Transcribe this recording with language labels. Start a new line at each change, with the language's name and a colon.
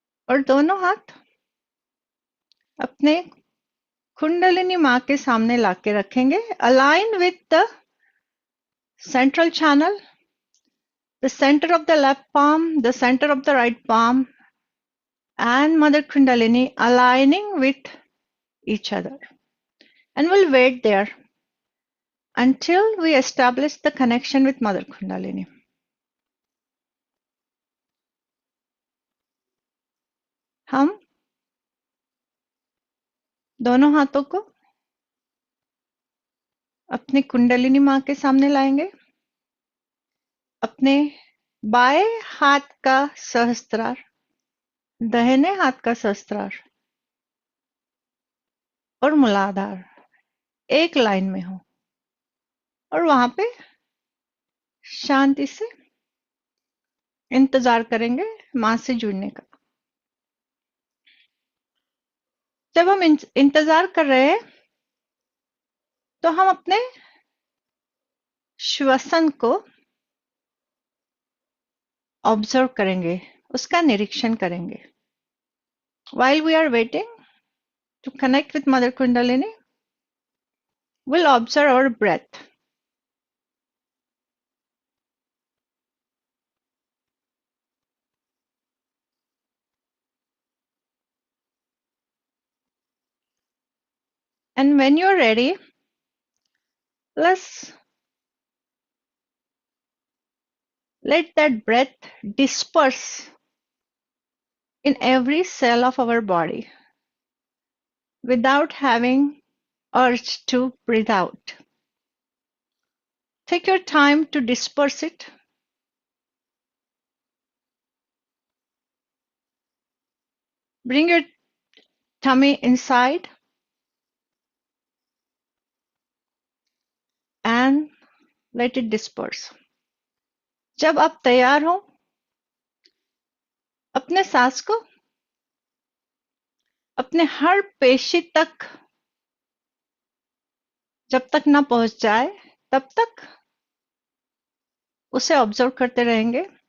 Hindi: और दोनों हाथ अपने कुंडलिनी माँ के सामने लाके रखेंगे.
English: Align with the central channel, the center of the left palm, the center of the right palm, and Mother Kundalini aligning with each other. And we'll wait there until we establish the connection with Mother Kundalini.
Hindi: हम दोनों हाथों को अपनी कुंडलिनी माँ के सामने लाएंगे. अपने बाएं हाथ का सहस्त्रार दाहिने हाथ का सहस्त्रार और मूलाधार एक लाइन में हो और वहां पे शांति से इंतजार करेंगे माँ से जुड़ने का. जब हम इंतजार कर रहे हैं तो हम अपने श्वसन को ऑब्जर्व करेंगे, उसका निरीक्षण करेंगे.
English: While we are waiting to connect with Mother Kundalini, we'll observe our breath. And when you're ready, let's let that breath disperse in every cell of our body without having urge to breathe out. Take your time to disperse it. Bring your tummy inside and let it disperse.
Hindi: जब आप तैयार हो, अपने सांस को अपने हर पेशी तक जब तक ना पहुंच जाए तब तक उसे ऑब्जर्व करते रहेंगे.